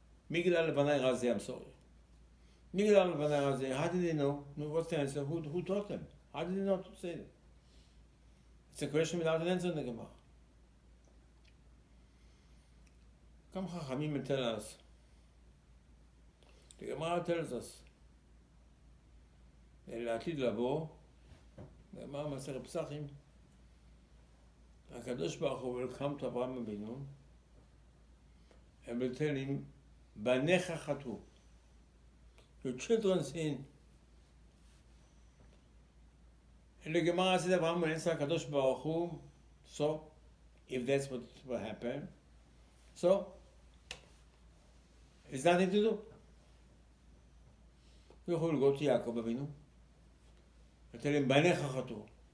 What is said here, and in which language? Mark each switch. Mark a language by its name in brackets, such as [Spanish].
[English] Migdal Levanai Razi, I'm sorry. Migdal Levanai Razi, how did they know? What's the answer? Who taught them? How did they know to say it? It's a question without an answer in the Gemara. Come Chachamim and tell us. The Gemara tells us. [Hebrew] לעתיד לבוא, גמרא מסכת פסחים, הקדוש ברוך הוא [English] welcome to [Hebrew] אברהם אבינו, [English] and will tell him, [Hebrew] בניך חטאו, [English] your children sin. And the Gemara says, אברהם answer הקדוש ברוך הוא, so, if that's what will happen, so, it's nothing to do. You will go to יעקב אבינו, and tell him, [Hebrew] בניך חטאו.